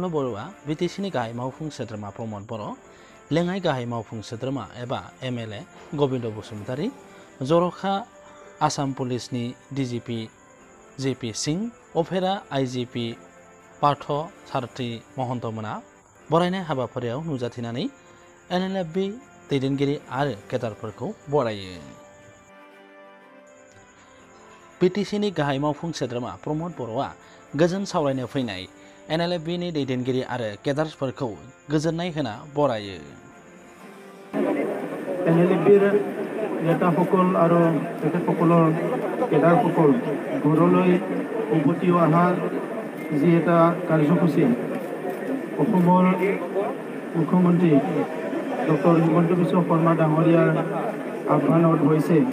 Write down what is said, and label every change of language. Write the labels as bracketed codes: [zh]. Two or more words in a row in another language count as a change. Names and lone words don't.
[brx] बरुवा, बिटिसिनि गाहाय मावफुं सोद्रोमा प्रमद बर', लेङाइ गाहाय मावफुं सोद्रोमा एबा MLA गबिन्द बसुमतारी, जर'खा आसाम पुलिसनि DGP JP सिंह, अफेरा IGP पार्थ सारथी महन्तमोना बरायनाय हाबाफारियाव नुजाथिनानै NLFB दैदेनगिरि आरो केडारफोरखौ बरायो। बिटिसिनि गाहाय मावफुं सोद्रोमा प्रमद बर'आ गोजोन सावरायनो फैनाय NLFB नि दैदेनगिरि आरो केडारफोरखौ गोजोननाय होना बरायो। [as] NLFBৰ নেতাসকল আৰু তেখেতসকলৰ কেডাৰসকল ঘৰলৈ উভতি অহা যি এটা কাৰ্যসূচী অসমৰ মুখ্যমন্ত্ৰী ডক্টৰ হিমন্ত বিশ্ব শৰ্মা ডাঙৰীয়াৰ আহ্বানত হৈছে।